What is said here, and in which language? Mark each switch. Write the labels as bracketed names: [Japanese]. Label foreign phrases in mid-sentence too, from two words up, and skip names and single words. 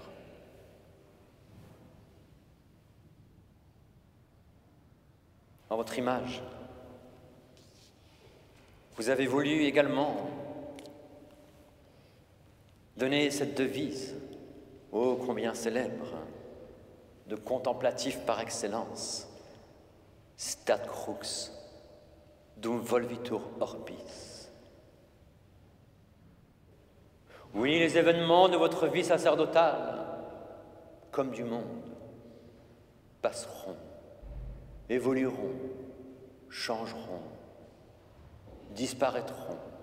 [French] En votre image, vous avez voulu également donner cette devise, ô combien célèbre, de contemplatif par excellence, [Latin] Stat crux, dum volvitur orbis. [French] Oui, les événements de votre vie sacerdotale, comme du monde, passeront, évolueront, changeront, disparaîtront.